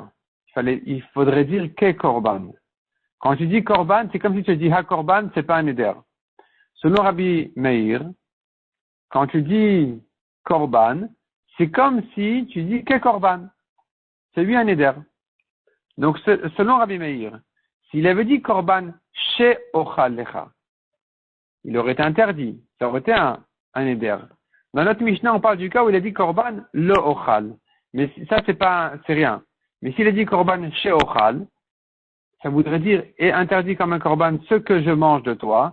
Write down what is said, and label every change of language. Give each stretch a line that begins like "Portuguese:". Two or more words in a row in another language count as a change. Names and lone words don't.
French: Il faudrait dire
Hebrew: כ קרבן.
French: Quand tu dis korban, c'est comme si tu dis ha-korban, c'est pas un éder. Selon Rabbi Meir, quand tu dis korban, c'est comme si tu dis
Hebrew: כ קרבן.
French: C'est lui un éder. Donc, selon Rabbi Meir, s'il avait dit
Hebrew: קרבן שאוכל לך,
French: il aurait été interdit. Ça aurait été un éder. Dans notre Mishnah, on parle du cas où il a dit
Hebrew: קרבן לא אוכל.
French: Mais ça, c'est rien. Mais s'il a dit
Hebrew: קרבן שאוכל,
French: ça voudrait dire est interdit comme un korban ce que je mange de toi.